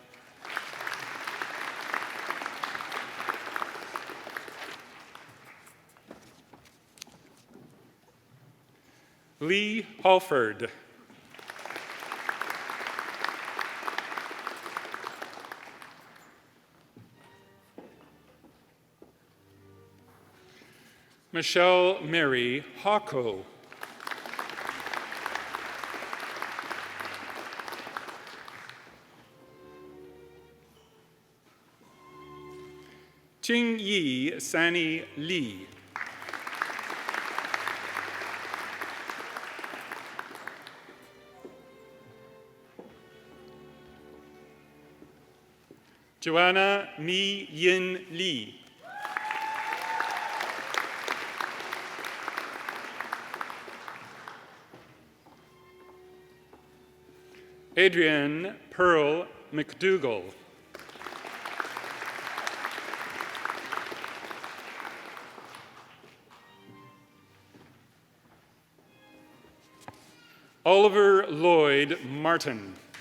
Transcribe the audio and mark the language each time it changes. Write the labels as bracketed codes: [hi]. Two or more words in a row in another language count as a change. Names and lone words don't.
[en] Lee Halford. Michelle Mary Hawko. Jing Yi Sani Lee. Joanna Mi Yin Lee. Adrienne Pearl McDougall. Oliver Lloyd Martin.